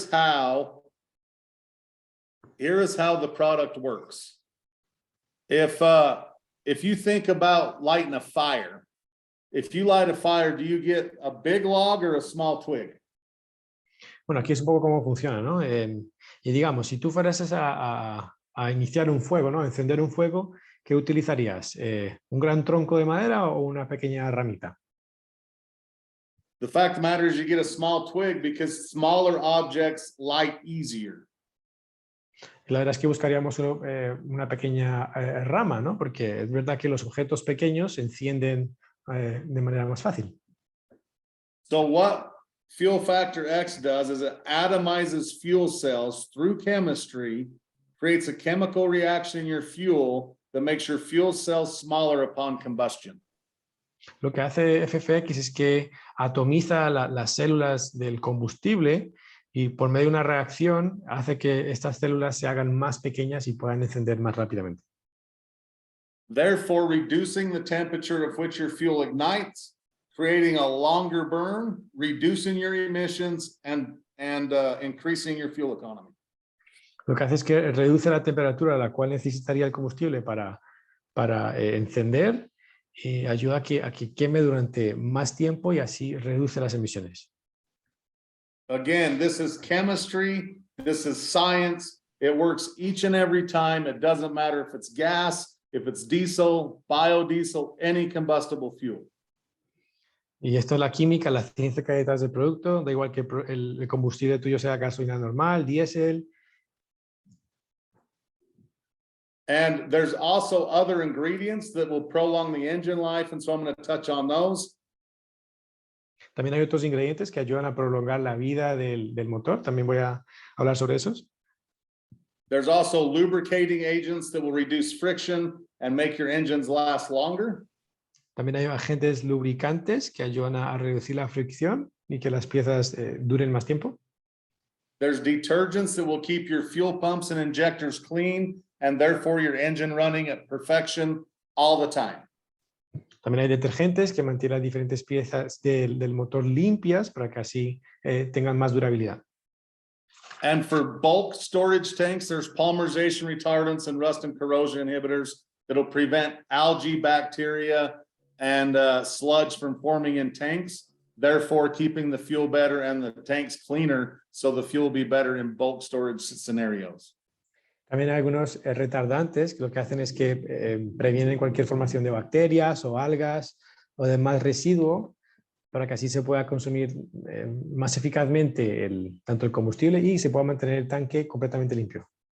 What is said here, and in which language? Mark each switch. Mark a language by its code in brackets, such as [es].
[en] how here is how the product works. If you think about lighting a fire, if you light a fire, do you get a big log or a small twig? [es] Bueno, aquí es un poco cómo funciona, ¿no? Y digamos, si tú fueras a iniciar un fuego, ¿no? Encender un fuego, ¿qué utilizarías? ¿Un gran tronco de madera o una pequeña ramita? [en] The fact of the matter is you get a small twig because smaller objects light easier. [es] La verdad es que buscaríamos una pequeña rama, ¿no? Porque es verdad que los objetos pequeños se encienden de manera más fácil. [en] So what fuel factor X does is it atomizes fuel cells through chemistry, creates a chemical reaction in your fuel that makes your fuel cells smaller upon combustion. [es] Lo que hace FFX es que atomiza las células del combustible y por medio de una reacción hace que estas células se hagan más pequeñas y puedan encender más rápidamente. [en] Therefore, reducing the temperature of which your fuel ignites, creating a longer burn, reducing your emissions, and increasing your fuel economy. [es] Lo que hace es que reduce la temperatura a la cual necesitaría el combustible para encender y ayuda a que queme durante más tiempo y así reduce las emisiones. [en] Again, this is chemistry, this is science. It works each and every time. It doesn't matter if it's gas, if it's diesel, biodiesel, any combustible fuel. [es] Y esto es la química, la ciencia que hay detrás del producto. Da igual que el combustible tuyo sea gasolina normal, diésel. [en] And there's also other ingredients that will prolong the engine life, and so I'm going to touch on those. [es] También hay otros ingredientes que ayudan a prolongar la vida del motor. También voy a hablar sobre esos. [en] There's also lubricating agents that will reduce friction and make your engines last longer. [es] También hay agentes lubricantes que ayudan a reducir la fricción y que las piezas duren más tiempo. [en] There's detergents that will keep your fuel pumps and injectors clean and therefore your engine running at perfection all the time. [es] También hay detergentes que mantienen diferentes piezas del motor limpias para que así tengan más durabilidad. [en] And for bulk storage tanks, there's polymerization retardants and rust and corrosion inhibitors that'll prevent algae, bacteria, and sludge from forming in tanks, therefore keeping the fuel better and the tanks cleaner, so the fuel will be better in bulk storage scenarios. [es] También hay algunos retardantes que lo que hacen es que previenen cualquier formación de bacterias o algas o demás residuo para que así se pueda consumir más eficazmente tanto el combustible y se pueda mantener el tanque completamente limpio.